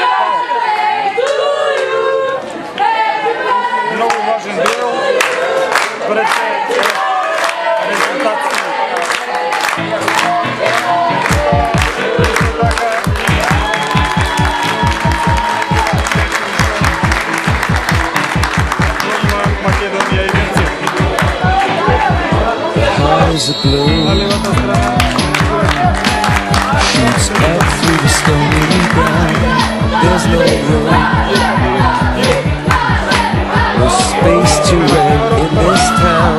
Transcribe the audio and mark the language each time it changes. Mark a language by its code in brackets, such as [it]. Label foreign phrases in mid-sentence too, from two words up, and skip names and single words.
[mk] Многу важен дел пред резултатски. Македонија и Грција. [en] Eyes are blue, shoots up through the stony ground. There's no room, no space to rent in this town.